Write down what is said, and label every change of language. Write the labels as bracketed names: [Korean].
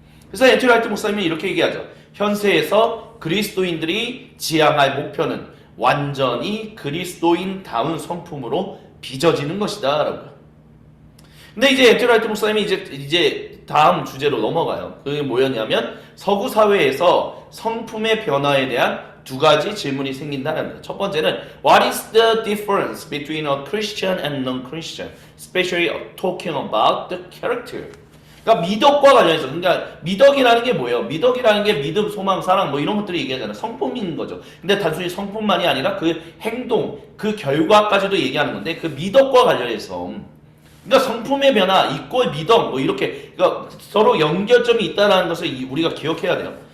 [Korean] 그래서 애틀 화이트 목사님이 이렇게 얘기하죠. 현세에서 그리스도인들이 지향할 목표는 완전히 그리스도인다운 성품으로 빚어지는 것이다 라고요. 근데 이제 애틀 화이트 목사님이 이제 다음 주제로 넘어가요. 그게 뭐였냐면 서구 사회에서 성품의 변화에 대한 두 가지 질문이 생긴다는 거예요. 첫 번째는 [English] What is the difference between a Christian and non-Christian? Especially talking about the character. [Korean] 그러니까 미덕과 관련해서, 그러니까 미덕이라는 게 뭐예요? 미덕이라는 게 믿음, 소망, 사랑 뭐 이런 것들을 얘기하잖아요. 성품인 거죠. 근데 단순히 성품만이 아니라 그 행동, 그 결과까지도 얘기하는 건데, 그 미덕과 관련해서, 그러니까 성품의 변화, 이꼴 미덕 뭐 이렇게, 그러니까 서로 연결점이 있다는 것을 우리가 기억해야 돼요.